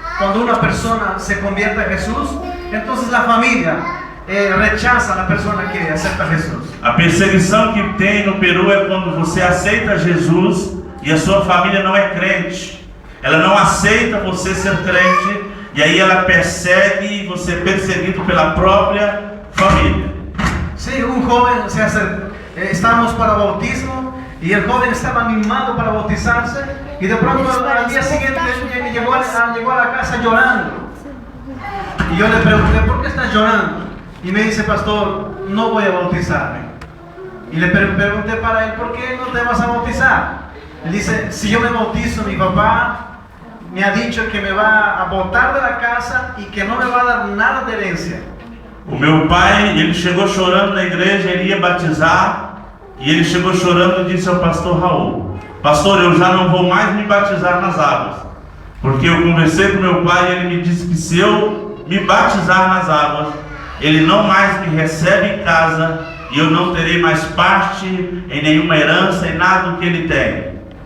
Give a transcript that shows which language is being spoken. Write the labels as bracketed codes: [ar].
[es] Cuando una persona se convierte a Jesús, entonces la familia rechaza a la persona que acepta a Jesús. [pt] A perseguição que tem no Peru é quando você aceita Jesus e a sua família não é crente. Ela não aceita você ser crente e aí ela persegue e você é perseguido pela própria família. [es] Sí, un joven estábamos para bautismo y el joven estaba animado para bautizarse y de pronto al día siguiente llegó a la casa llorando. Y yo le pregunté, ¿por qué estás llorando? Y me dice, pastor, no voy a bautizarme. Y le pregunté para él, ¿por qué no te vas a bautizar? Él dice, si yo me bautizo, mi papá me ha dicho que me va a botar de la casa y que no me va a dar nada de herencia. [pt] O meu pai, ele chegou chorando na igreja, ele ia batizar, e ele chegou chorando e disse ao pastor Raul, pastor, eu já não vou mais me batizar nas águas, porque eu conversei com meu pai e ele me disse que se eu me batizar nas águas, ele não mais me recebe em casa, e eu não terei mais parte em nenhuma herança, em nada do que ele tem.